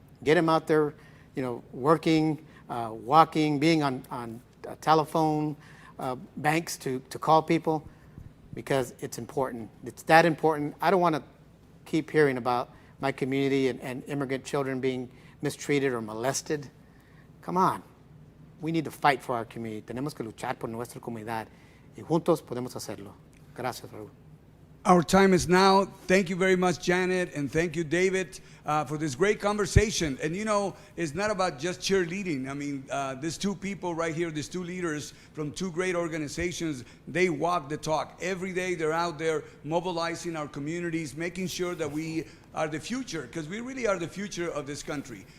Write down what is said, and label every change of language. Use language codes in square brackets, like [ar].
[en] Get them out there, working, walking, being on telephone banks to call people, because it's important. It's that important. I don't want to keep hearing about my community and immigrant children being mistreated or molested. Come on. We need to fight for our community. [es] Tenemos que luchar por nuestra comunidad, y juntos podemos hacerlo. Gracias, Raúl. [en] Our time is now. Thank you very much, Janet, and thank you, David, for this great conversation. And it's not about just cheerleading. I mean, these two people right here, these two leaders from two great organizations, they walk the talk. Every day they're out there mobilizing our communities, making sure that we are the future, because we really are the future of this country.